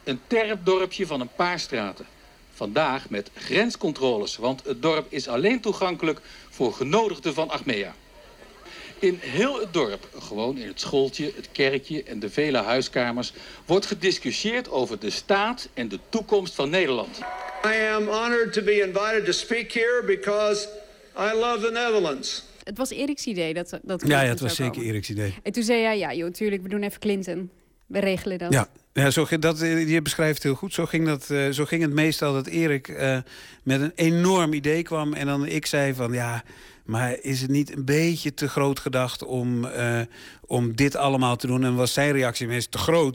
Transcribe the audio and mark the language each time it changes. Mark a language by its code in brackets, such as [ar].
[nl] Een terp dorpje van een paar straten. Vandaag met grenscontroles, want het dorp is alleen toegankelijk voor genodigden van Achmea. In heel het dorp, gewoon in het schooltje, het kerkje en de vele huiskamers, wordt gediscussieerd over de staat en de toekomst van Nederland. [en] I am honored to be invited to speak here because I love the Netherlands. [nl] Het was Eriks idee dat Clinton. Ja, het was zeker Eriks idee. En toen zei hij, ja, joh, tuurlijk, we doen even Clinton. We regelen dat. Ja. Ja, zo, dat, je beschrijft heel goed. Zo ging het meestal dat Erik met een enorm idee kwam. En dan ik zei van, ja, maar is het niet een beetje te groot gedacht om dit allemaal te doen? En was zijn reactie meestal te groot?